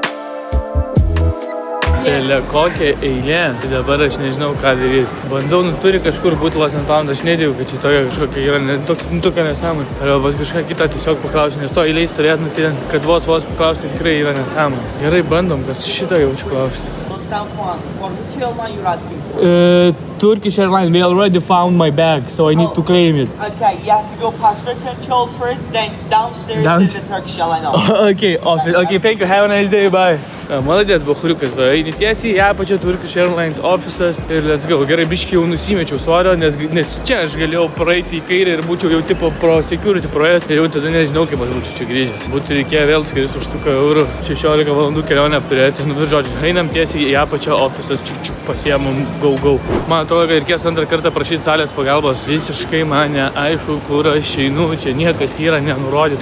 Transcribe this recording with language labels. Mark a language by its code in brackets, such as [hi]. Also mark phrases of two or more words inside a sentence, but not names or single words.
[lt] Ele kokia eilė, tai dabar aš nežinau ką daryti. Bandau, turi kažkur būti [en] Lost and Found, [lt] aš nedėjau, kad čia tokia kažkokia yra, tokia nesąmonė. Arba pas kažką kitą tiesiog paklausiu, nes to eilėj stovėt, tai kad vos paklausti tikrai yra nesąmonė. Gerai, bandom, kas šitą jaučiu klausti. [en] For which airline you're asking? Turkish Airlines, they already found my bag, so I need to claim it. Okay, you have to go passport control first, then downstairs is the Turkish Airline office. Okay, thank you, have a nice day, bye. [lt] Maladės, bachuriukas, eini tiesiai į apačią Turkish Airlines offices ir [en] let's go. [lt] Gerai, biškai jau nusimečiau svorio, nes čia aš galėjau praeiti į kairę ir būčiau jau tipo pro security projas ir jau tada nežinau, kaip aš būčiau čia grįžęs. Būtų reikėjo vėl skristi už €100, 16 valandų kelionę apturėti. Nu, bet žodžiu, einam tiesiai į apačią offices, pasiemam go. Man atrodo, kad reikės antrą kartą prašyti salės pagalbos. Visiškai man neaišku, kur aš einu, čia niekas yra nenurodyta.